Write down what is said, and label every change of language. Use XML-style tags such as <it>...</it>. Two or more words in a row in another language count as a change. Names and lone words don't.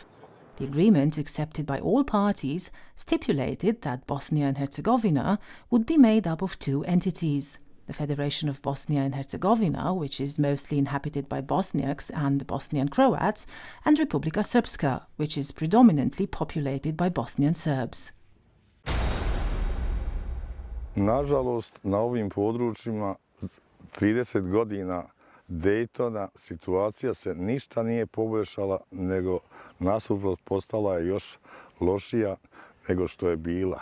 <en>The agreement, accepted by all parties, stipulated that Bosnia and Herzegovina would be made up of two entities: the Federation of Bosnia and Herzegovina, which is mostly inhabited by Bosniaks and Bosnian Croats, and Republika Srpska, which is predominantly populated by Bosnian Serbs.</en> <bs>Nažalost, na ovim područjima 30 godina Daytona situacija se ništa nije poboljšala, nego nasuprot postala je još lošija nego što je bila.</bs>